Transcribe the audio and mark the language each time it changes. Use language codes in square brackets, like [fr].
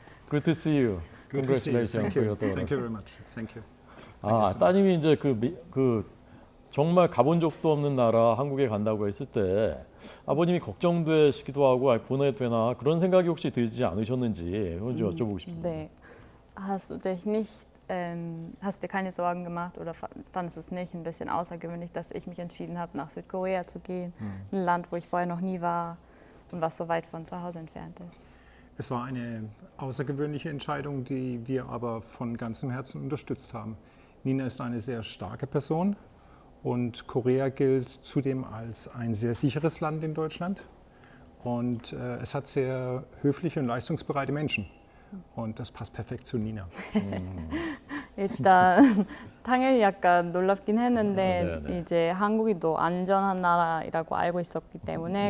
[en] Good to see you. Good to see you. Congratulations Thank for you. your daughter. Thank you very much. Thank you. [ko] 따님이 이제 정말 가본 적도 없는 나라 한국에 간다고 했을 때 아버님이 걱정되시기도 하고 보내도 되나 그런 생각이 혹시 들지 않으셨는지 좀 여쭤보고 싶습니다. 네. [de] Hast du dir keine Sorgen gemacht oder fandest du es nicht ein bisschen außergewöhnlich, dass ich mich entschieden habe, nach Südkorea zu gehen, ein Land, wo ich vorher noch nie war und was so weit von zu Hause entfernt ist? Es war eine außergewöhnliche Entscheidung, die wir aber von ganzem Herzen unterstützt haben. Nina ist eine sehr starke Person und Korea gilt zudem als ein sehr sicheres Land in Deutschland und es hat sehr höfliche und leistungsbereite Menschen. Und das passt perfekt zu Nina. [ko] 일단 당연히 약간 놀랍긴 했는데 네. 이제 한국이 또 안전한 나라라고 알고 있었기 때문에